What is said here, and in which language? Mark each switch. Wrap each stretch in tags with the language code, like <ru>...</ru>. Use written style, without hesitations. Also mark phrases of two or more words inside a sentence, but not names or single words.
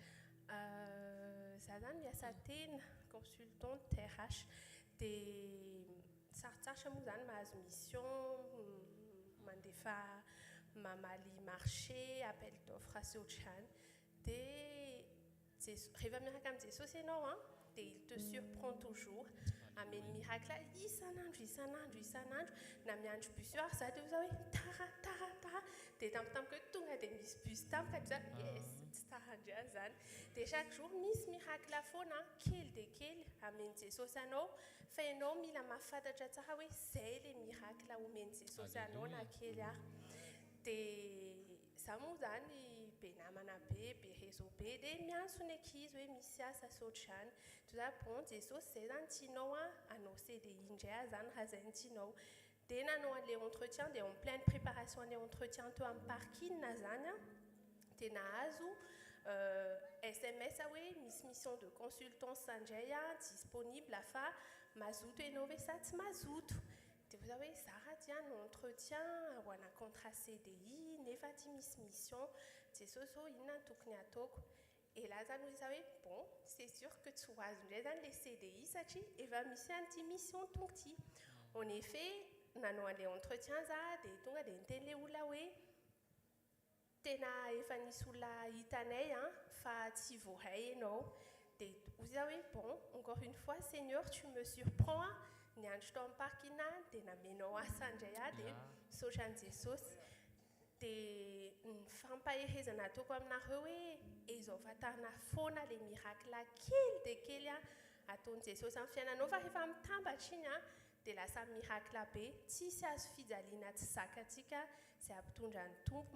<mg>Zaho zany miasa tena</mg> <fr>consultante RH</fr> <mg>dia sarotsarotra moa zany mahazo mission mandefa mamaly</mg> <fr>marché, appel d'offre</fr> <mg>sy ohatr'izany. Dia rehefa miaraka amin'ny Jesosy ianao dia</mg> <fr>il te surprend toujours.</fr> <mg>Ameny miracle isan'andro na miandro bus io za dia za hoe tara dia tampotampoka hoe tonga dia misy bus tampoka dia yes tsy tarandria zany. Dia</mg> <fr>chaque jour</fr> <mg>misy miracle foana kely dia kely ameny Jesosy anao fa ianao mila mahafantatra tsara hoe zay ilay miracle omeny Jesosy anao na kely ary. Dia za moa zany be namana be réseau be dia miantso ny ankizy hoe misy asa sy ohatr'izany. Toza bon Jesosy zay zany tianao anao CDI indray zany raha zay ny tianao. Dia nanao an'ilay entretien dia</mg> <fr>en pleine préparation</fr> <mg>an'ilay entretien teo amin'ny parking zany dia nahazo SMS hoe misy</mg> <fr>mission de consultance</fr> <mg>indray disponible fa mazoto ianao hoe sa tsy mazoto. Dia za hoe za raha dia no entretien ho ana</mg> <fr>contrat CDI</fr> <mg>nefa ty misy mission Jesosy ho inona tokony ataoko.</mg> <fr>Et là</fr> <mg>zany hoe za hoe</mg> <fr>bon c'est sûr que</fr> <mg>tsy ho azo indray zany</mg> <fr>le CDI</fr> <mg>satria efa misy an'ity mission tonga ty.</mg> <fr>En effet</fr> <mg>nanao an'ilay entretien za dia tonga dia niteny ilay olona hoe tena efa nisy olona hitanay fa tsy voaray ianao. Dia hoy za hoe</mg> <fr>bon encore une fois Seigneur tu me surprends</fr> <mg>niandro tao amin'ny parking dia namenao asa indray dia misaotra an'i Jesosy. Dia ny fampahehezana ataoko aminareo hoe izao vatana foana ilay miracle kely dia kely ataon'i Jesosy amin'ny fiainanao fa rehefa mitambatra iny dia lasa miracle be tsisy azo fijaliana tsy zakantsika izay ampitondra ny tompo.</mg>